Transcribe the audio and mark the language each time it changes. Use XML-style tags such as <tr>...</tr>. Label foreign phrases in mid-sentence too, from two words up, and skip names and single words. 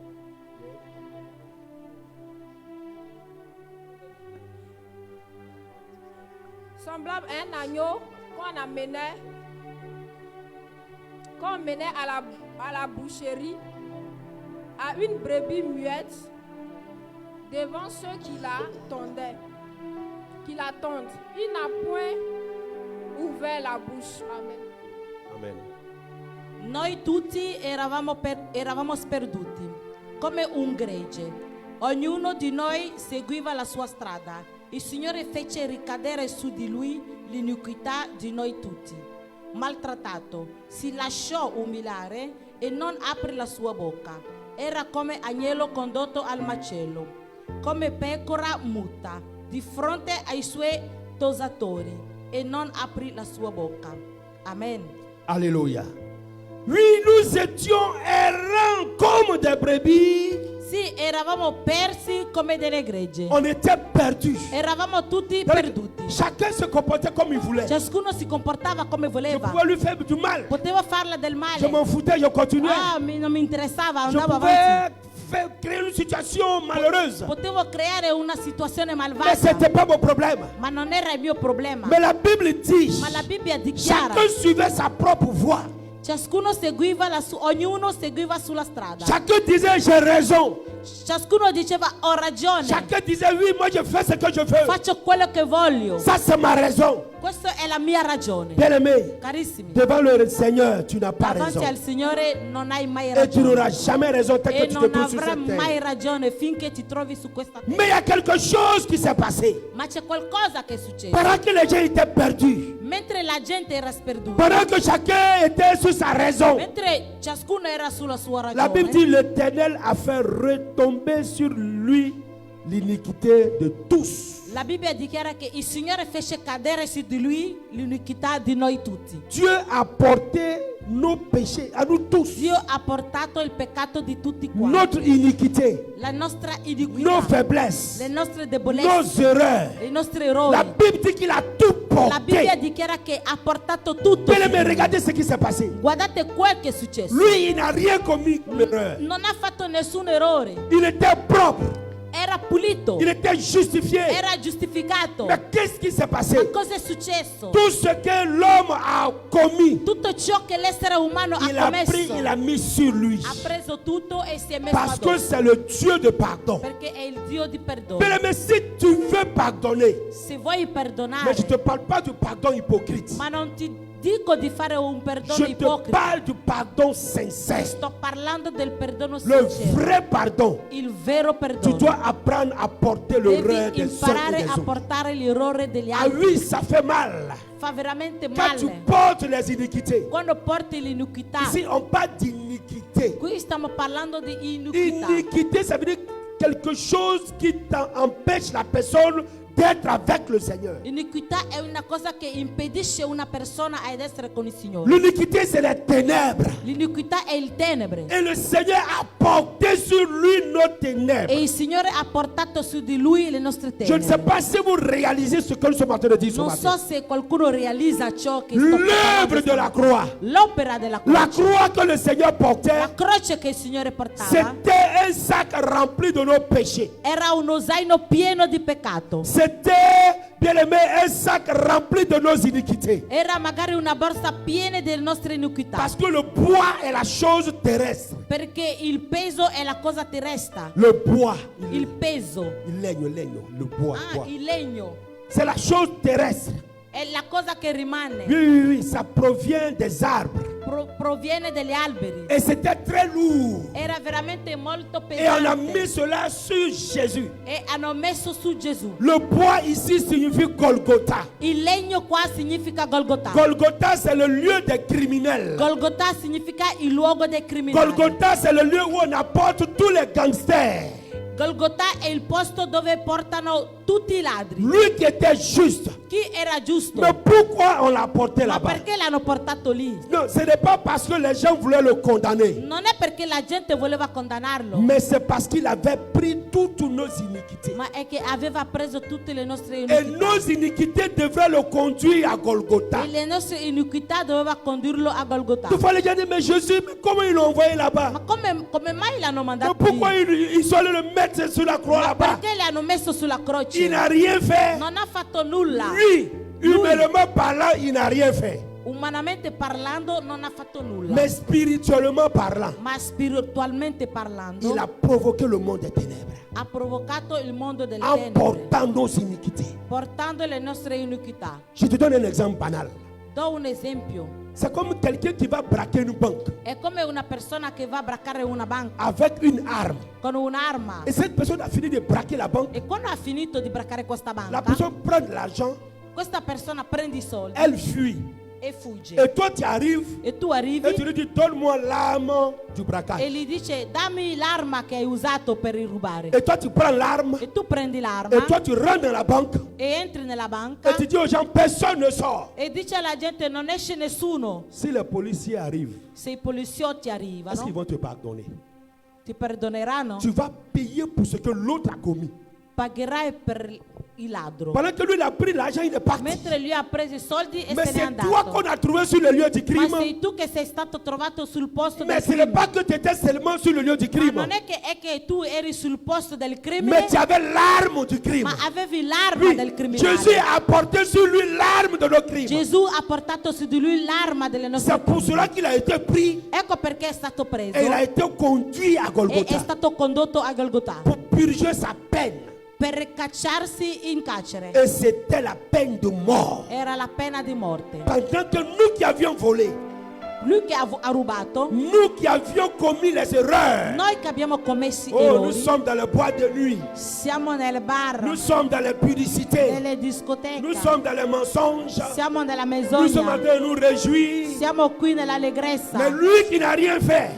<fr>Semblable à un agneau qu'on menait à la boucherie, à une brebis muette, devant ceux qui l'attendent. Il n'a point ouvert la bouche. Amen. Amen.</fr> <it>Noi tutti eravamo sperduti, come un gregge. Ognuno di noi seguiva la sua strada. Il Signore fece ricadere su di lui l'iniquità di noi tutti. Maltrattato, si lasciò umiliare e non aprì la sua bocca. Era come agnello condotto al macello, come pecora muta, di fronte ai suoi tosatori, e non aprì la sua bocca. Amen.</it> <fr>Alléluia. Oui, nous étions errants comme des brebis.</fr> <it>Sì, eravamo persi come delle gregge.</it> <fr>On était perdus.</fr> <it>Eravamo tutti perduti.</it> <fr>Chacun se comportait comme il voulait.</fr> <it>Ciascuno si comportava come</it> <fr>Je</fr> <it>voleva.</it> <fr>pouvais lui faire du mal.</fr> <it>Potevo farla del</it> <fr>Je</fr> <it>male.</it> <fr>m'en foutais, je continuais.</fr> <it>Non mi interessava,</it> <fr>Je</fr> <it>andavo</it> <fr>pouvais</fr> <it>avanti.</it> <fr>créer une situation malheureuse.</fr> <it>Potevo creare una situazione</it> <fr>Mais ce</fr> <it>malvagia,</it> <fr>n'était pas mon problème.</fr> <it>ma non era il mio problema.</it> <fr>Mais la Bible dit,</fr> <it>Ma la Bibbia dichiara,</it> <fr>chacun suivait sa propre voie.</fr> <it>ciascuno seguiva ognuno seguiva sulla strada.</it> <fr>Chacun disait, j'ai raison.</fr> <it>Ciascuno diceva ho ragione,</it> <fr>Chacun disait, oui, moi je fais ce que je veux.</fr> <it>faccio quello che voglio.</it> <fr>Ça, c'est ma raison.</fr> <it>Questa è la mia ragione.</it> <fr>Bien-aimé,</fr> <it>Carissimi,</it> <fr>devant le Seigneur, tu n'as pas</fr> <it>davanti</it> <fr>raison.</fr> <it>al Signore non hai mai</it> <fr>Et tu</fr> <it>ragione.</it> <fr>n'auras jamais raison tant que</fr> <it>E</it> <fr>tu te</fr> <it>non</it> <fr>trouves sur</fr> <it>avrai</it> <fr>cette</fr> <it>mai</it> <fr>terre.</fr> <it>ragione finché ti trovi su questa terra.</it> <fr>Mais il y a quelque chose qui s'est passé.</fr> <it>Ma c'è qualcosa che succede.</it> <fr>Pendant que les gens étaient perdus,</fr> <it>Mentre la gente era sperduta,</it> <fr>pendant que chacun était sur sa raison,</fr> <it>mentre ciascuno era sulla sua</it> <fr>la Bible</fr> <it>ragione,</it> <fr>dit l'Éternel a fait retomber sur lui l'iniquité de tous.</fr> <it>la Bibbia dichiara che il Signore fece cadere su di lui l'iniquità di noi tutti.</it> <fr>Dieu a porté nos péchés à nous tous.</fr> <it>Dio ha portato il peccato di tutti quanti,</it> <fr>Notre iniquité,</fr> <it>la nostra</it> <fr>nos</fr> <it>iniquità,</it> <fr>faiblesses,</fr> <it>le nostre</it> <fr>nos</fr> <it>debolezze,</it> <fr>erreurs.</fr> <it>i nostri</it> <fr>La</fr> <it>errori.</it> <fr>Bible dit qu'il a tout</fr> <it>La Bibbia</it> <fr>porté.</fr> <it>dichiara che ha portato tutto.</it> <fr>Mais</fr> <it>su di lui.</it> <fr>regardez ce qui s'est passé.</fr> <it>Guardate quel che è successo.</it> <fr>Lui, il n'a rien commis comme erreur.</fr> <it>Non ha fatto nessun errore,</it> <fr>Il était propre.</fr> <it>era pulito,</it> <fr>Il était justifié.</fr> <it>era giustificato.</it> <fr>Mais qu'est-ce qui s'est passé?</fr> <it>Ma cosa è successo?</it> <fr>Tout ce que l'homme a commis,</fr> <it>Tutto ciò che l'essere umano</it> <fr>il</fr> <it>ha</it> <fr>a pris,</fr> <it>commesso,</it> <fr>il a mis sur lui.</fr> <it>ha preso tutto e si è messo</it> <fr>Parce que</fr> <it>addosso,</it> <fr>c'est le Dieu de pardon.</fr> <it>perché è il Dio di perdono.</it> <fr>Mais si tu veux pardonner,</fr> <it>Se vuoi</it> <fr>mais</fr> <it>perdonare,</it> <fr>je ne te parle pas du pardon hypocrite.</fr> <it>ma non ti dico di fare un perdono</it> <fr>Je te</fr> <it>ipocrita.</it> <fr>parle du pardon sincère.</fr> <it>Sto parlando del perdono</it> <fr>Le</fr> <it>sincero.</it> <fr>vrai pardon.</fr> <it>Il vero</it> <fr>Tu</fr> <it>perdono.</it> <fr>dois apprendre à porter l'erreur</fr> <it>Devi</it> <fr>des uns et</fr> <it>imparare</it> <fr>des</fr> <it>a</it> <fr>autres.</fr> <it>portare l'errore degli</it> <fr>Ah</fr> <it>altri.</it> <fr>oui, ça fait mal.</fr> <it>Fa veramente</it> <fr>Quand tu</fr> <it>male</it> <fr>portes les iniquités.</fr> <it>quando porti l'iniquità.</it> <fr>Ici, on parle d'iniquité.</fr> <it>Qui stiamo parlando di iniquità.</it> <fr>Iniquité, ça veut dire quelque chose qui empêche la personne d'être avec le Seigneur.</fr> <it>Iniquità è una cosa che impedisce una persona ad essere con il Signore.</it> <fr>L'iniquité, c'est les ténèbres.</fr> <it>L'iniquità è il tenebre.</it> <fr>Et le Seigneur a porté sur lui nos ténèbres.</fr> <it>E il Signore ha portato su di lui le nostre</it> <fr>Je ne sais</fr> <it>tenebre.</it> <fr>pas si vous réalisez ce que nous sommes en train de dire ce</fr> <it>Non</it> <fr>matin.</fr> <it>so se qualcuno realizza ciò che sto</it> <fr>L'œuvre</fr> <it>parlando.</it> <fr>de la croix.</fr> <it>L'opera della</it> <fr>La</fr> <it>croce.</it> <fr>croix que le Seigneur portait,</fr> <it>La croce che il Signore portava</it> <fr>c'était un sac rempli de nos péchés.</fr> <it>era uno zaino pieno di peccato.</it> <fr>C'était, bien aimé, un sac rempli de nos iniquités.</fr> <it>Era magari una borsa piena delle nostre iniquità.</it> <fr>Parce que le bois est la chose terrestre.</fr> <it>Perché il peso è la cosa terrestre.</it> <fr>Le bois,</fr> <it>Il peso. il legno,</it> <fr>le bois. bois.</fr> <it>Il legno.</it> <fr>C'est la chose terrestre.</fr> <it>È la cosa che rimane.</it> <fr>Oui, oui, oui, ça provient des arbres.</fr> <it>Proviene dagli alberi.</it> <fr>Et c'était très lourd.</fr> <it>Era veramente molto</it> <fr>Et on a</fr> <it>pesante.</it> <fr>mis cela sur Jésus.</fr> <it>E hanno messo su Gesù.</it> <fr>Le bois ici signifie Golgotha.</fr> <it>Il legno qua significa Golgotha.</it> <fr>Golgotha, c'est le lieu des criminels.</fr> <it>Golgotha significa il luogo dei criminali.</it> <fr>Golgotha, c'est le lieu où on apporte tous les gangsters.</fr> <it>Golgotha è il posto dove portano tutti i ladri.</it> <fr>Lui qui était juste.</fr> <it>Chi era giusto?</it> <fr>Mais pourquoi on l'a porté</fr> <it>Ma</it> <fr>là-bas?</fr> <it>perché l'hanno portato lì?</it> <fr>Non, ce n'est pas parce que les gens voulaient le condamner.</fr> <it>Non è perché la gente voleva condannarlo,</it> <fr>Mais c'est parce qu'il avait pris toutes nos iniquités.</fr> <it>ma è che aveva preso tutte le nostre</it> <fr>Et</fr> <it>iniquità.</it> <fr>nos iniquités devraient le conduire à Golgotha.</fr> <it>E le nostre iniquità doveva condurlo a Golgotha.</it> <fr>Il fallait dire, mais Jésus, mais comment ils l'ont envoyé là-bas?</fr> <it>Ma come mai l'hanno</it> <fr>Mais</fr> <it>mandato</it> <fr>pourquoi</fr> <it>lì?</it> <fr>ils sont allés le mettre sur la croix</fr> <it>Ma</it> <fr>là-bas?</fr> <it>perché l'hanno messo sulla</it> <fr>Il</fr> <it>croce?</it> <fr>n'a rien fait.</fr> <it>Non ha fatto nulla.</it> <fr>Lui, humainement parlant, il n'a rien fait.</fr> <it>Umanamente parlando non ha fatto nulla.</it> <fr>Mais spirituellement parlant,</fr> <it>Ma spiritualmente parlando</it> <fr>il a provoqué le monde des ténèbres</fr> <it>ha provocato il mondo delle</it> <fr>en</fr> <it>tenebre,</it> <fr>portant nos iniquités.</fr> <it>portando le nostre iniquità.</it> <fr>Je te donne un exemple banal.</fr> <it>Do un esempio.</it> <fr>C'est comme quelqu'un qui va braquer une banque</fr> <it>È come una persona che va a braccare una banca</it> <fr>avec une arme.</fr> <it>con un'arma.</it> <fr>Et cette personne a fini de braquer la banque.</fr> <it>E quando ha finito di braccare questa</it> <fr>La</fr> <it>banca,</it> <fr>personne prend l'argent,</fr> <it>questa persona prende i soldi</it> <fr>elle fuit.</fr> <it>e fugge.</it> <fr>Et toi, tu arrives</fr> <it>E tu</it> <fr>et</fr> <it>arrivi</it> <fr>tu lui dis, donne-moi l'arme du</fr> <it>e</it> <fr>braquage.</fr> <it>gli dice dammi l'arma che hai usato per rubare.</it> <fr>Et toi, tu prends l'arme</fr> <it>E tu prendi l'arma</it> <fr>et toi, tu rentres dans la banque</fr> <it>e entri nella banca</it> <fr>et tu dis aux gens, personne ne sort.</fr> <it>e dici alla gente non esce nessuno.</it> <fr>Si les policiers arrivent,</fr> <it>Se i poliziotti</it> <fr>est-ce qu'ils</fr> <it>arrivano</it> <fr>vont te pardonner?</fr> <it>ti perdoneranno?</it> <fr>Tu vas payer pour ce que l'autre a commis.</fr> <it>Pagherai per il ladro.</it> <fr>Pendant que lui il a pris l'argent, il est parti.</fr> <it>Mentre lui ha preso i soldi e</it> <fr>Mais</fr> <it>se n'è</it> <fr>c'est toi qu'on</fr> <it>andato.</it> <fr>a trouvé sur le lieu du</fr> <it>Ma</it> <fr>crime.</fr> <it>sei tu che sei stato trovato sul posto</it> <fr>Mais</fr> <it>del</it> <fr>ce n'est</fr> <it>crimine.</it> <fr>pas que tu étais seulement sur le lieu du</fr> <it>Ma</it> <fr>crime.</fr> <it>non è che tu eri sul posto del</it> <fr>Mais</fr> <it>crimine,</it> <fr>tu avais l'arme du crime.</fr> <it>ma avevi l'arma</it> <fr>Oui,</fr> <it>del</it> <fr>Jésus</fr> <it>criminale.</it> <fr>a porté sur lui l'arme de nos crimes.</fr> <it>Gesù ha portato su di lui l'arma delle nostre</it> <fr>C'est pour</fr> <it>crimini.</it> <fr>cela qu'il a été pris</fr> <it>Ecco perché è stato preso</it> <fr>et il a été conduit à</fr> <it>e è</it> <fr>Golgotha</fr> <it>stato condotto a Golgotha</it> <fr>pour purger sa peine.</fr> <it>per cacciarsi in carcere.</it> <fr>Et c'était la peine de mort.</fr> <it>Era la pena di morte.</it> <fr>Pendant que nous qui avions volé,</fr> <it>Lui che ha rubato,</it> <fr>nous qui avions commis les erreurs,</fr> <it>noi che abbiamo commesso</it> <fr>oh, nous</fr> <it>errori,</it> <fr>sommes dans le bois de nuit,</fr> <it>siamo nelle bar,</it> <fr>nous sommes dans les publicités,</fr> <it>nelle</it> <fr>nous</fr> <it>discoteche,</it> <fr>sommes dans les mensonges,</fr> <it>siamo nella</it> <fr>nous sommes en</fr> <it>menzogna,</it> <fr>train de nous réjouir.</fr> <it>siamo qui nell'allegrezza.</it> <fr>Mais lui qui n'a rien fait,</fr>